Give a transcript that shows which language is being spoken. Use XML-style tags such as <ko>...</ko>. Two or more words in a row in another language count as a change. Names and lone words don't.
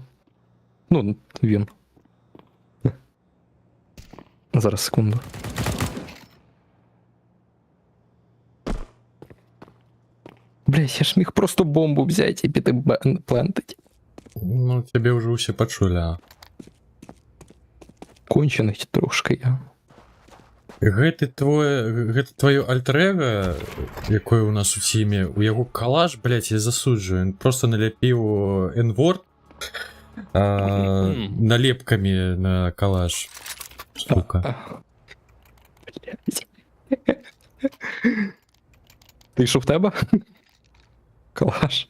<uk>Ну, він. Зараз, секунду. Блять, я ж міг просто бомбу взяти і піти плентить. Ну, тебе уже все почули, а. Кончений трошки я.</uk> <be>Гэта твоё альтер-эго, якое у нас у тіме, у яго калаш, блядь,</be> <uk>я засуджую. Він просто наляпіў N-word налепками на калаш. Сука. Ти що в тебе? Калаш.</uk>